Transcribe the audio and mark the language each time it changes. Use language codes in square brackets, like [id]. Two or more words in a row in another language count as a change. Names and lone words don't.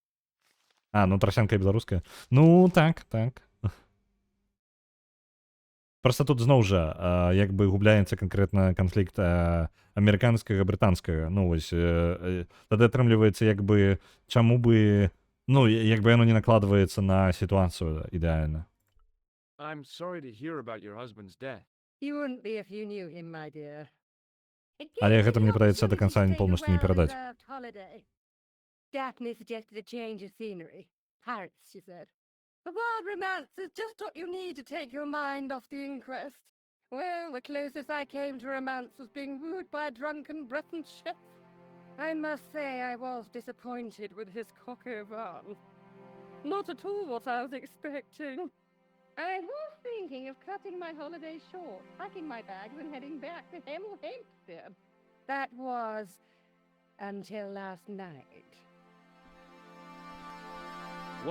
[be] Ну, трасянка беларуская. Ну, так. Просто тут зноў жа як бы губляецца канкрэтна канфлікт амерыканскага брытанскага, ну вось тады атрымліваецца як бы чаму бы, ну як бы яно не накладваецца на сітуацыю ідэальна. [en] I'm sorry to hear about your husband's death. You wouldn't be if you knew him, my dear. [be] Але гэта мне падаецца да канца не полностью не перадаць. [en] Daphne suggested a change of scenery. Paris, she said. The wild romance is just what you need to take your mind off the inquest. Well, the closest I came to romance was being wooed by a drunken Breton chef. I must say I was disappointed with his coq au vin. Not at all what I was expecting. I was thinking of cutting my holiday short, packing my bags and heading back to Hemel Hempstead. That was until last night. А